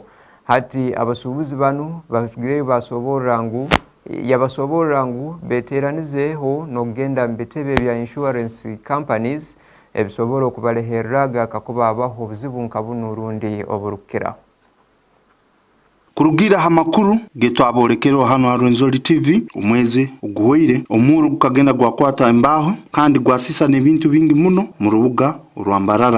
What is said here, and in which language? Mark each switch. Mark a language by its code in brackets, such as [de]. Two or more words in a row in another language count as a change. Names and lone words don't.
[ttj] Hati abasubuzi banu barugireyo yabasobora ngu beteranizeho n'okugenda mbetebe bya [en] insurance companies [ttj] ebisobora okubaleherraga kakuba abaho obuzibu nkabuno rundi oburukira. Kurugira hamakuru geto aborekero hano RWENZORI TV umwezi uguhoire omuru gukagenda gwakwata imbaho kandi gwasisa n'ebintu bingi muno mu rubuga rwa Mbarara.